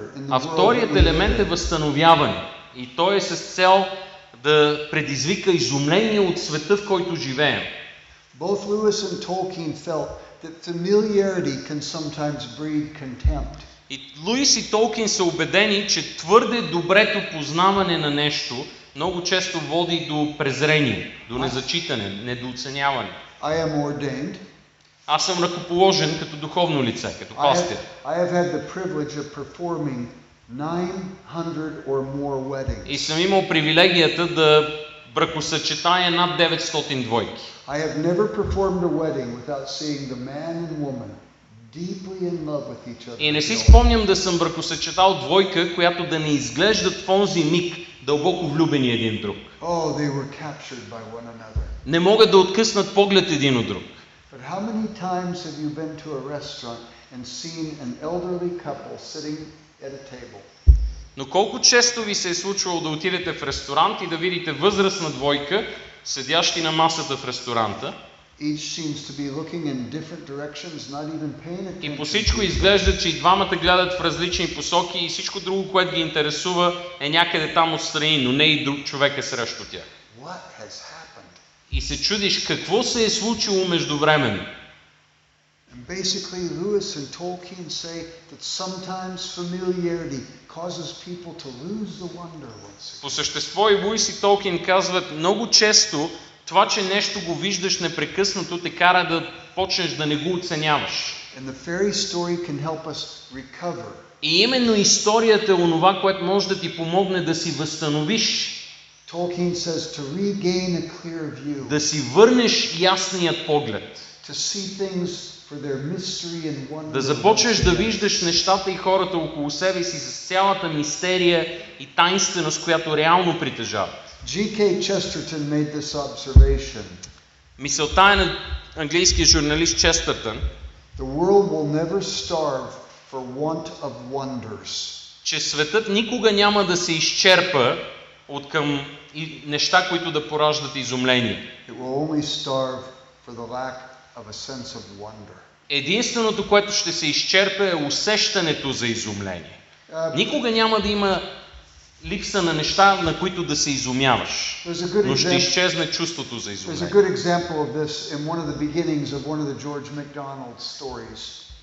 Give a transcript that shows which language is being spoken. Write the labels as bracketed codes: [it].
[bg] А вторият елемент е възстановяване. И той е с цел да предизвика изумление от света, в който живеем. [en] Both Lewis and Tolkien felt that familiarity can sometimes breed contempt. [bg] И Луис и Толкин са убедени, че твърде добрето познаване на нещо много често води до презрение, до незачитане, недооценяване. [en] I am ordained. [bg] Аз съм ръкоположен като духовно лице, като пастир. [en] I have had the privilege of performing 900 or more weddings. [bg] И съм имал привилегията да бракосъчетая над 900 двойки. [en] I have never performed a wedding without seeing the man and woman deeply in love with each other. [bg] И не си спомням да съм бракосъчетал двойка, която да не изглеждат в онзи миг дълбоко влюбени един в друг. [en] Oh, they were captured by one another. [bg] Не могат да откъснат поглед един от друг. [en] But how many times have you been to a restaurant and seen an elderly couple sitting at a table? [bg] Но колко често ви се е случвало да отидете в ресторант и да видите възрастна двойка, седящи на масата в ресторанта, [en] Each seems to be looking in different directions, not even paying attention. [bg] и по всичко изглежда, че и двамата гледат в различни посоки и всичко друго, което ги интересува, е някъде там отстрани, но не и друг човек е срещу тях. [en] What has happened? [bg] И се чудиш какво се е случило междувременно. [en] And basically, Lewis and Tolkien say that sometimes familiarity causes people to lose the wonder once again. [bg] По същество и Луис и Толкин казват, много често това, че нещо го виждаш непрекъснато, те кара да почнеш да не го оценяваш. [en] And the fairy story can help us recover. [bg] И именно историята е онова, което може да ти помогне да си възстановиш, [en] Tolkien says to regain a clear view, [bg] да си върнеш ясният поглед, [en] to see things for their mystery and wonder. [bg] да започнеш да виждаш нещата и хората около себе си с цялата мистерия и таинственост, която реално притежават. [en] G.K. Chesterton made this observation. [bg] Мисълта е на английския журналист Честъртън, [en] The world will never starve for want of wonders. [bg] че светът никога няма да се изчерпа от към неща, които да пораждат изумление. [en] It will only starve for the lack of a sense of wonder. [bg] Единственото, което ще се изчерпа, е усещането за изумление. Никога няма да има липса на неща, на които да се изумяваш, но ще изчезне чувството за [en] There's a [bg] изумление. [en] good example of this in one of the beginnings of one of the George MacDonald stories.